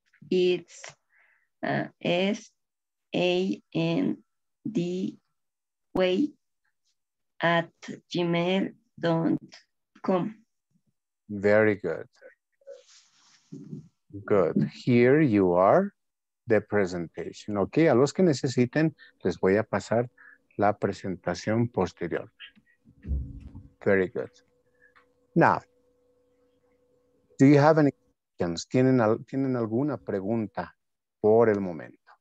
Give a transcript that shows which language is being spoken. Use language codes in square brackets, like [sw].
[en] It's SANDWay@gmail.com. Very good. Good. Here you are, the presentation. [es] Ok, a los que necesiten, les voy a pasar la presentación posterior. [en] Very good. Now, do you have any questions? [es] ¿Tienen alguna pregunta por el momento?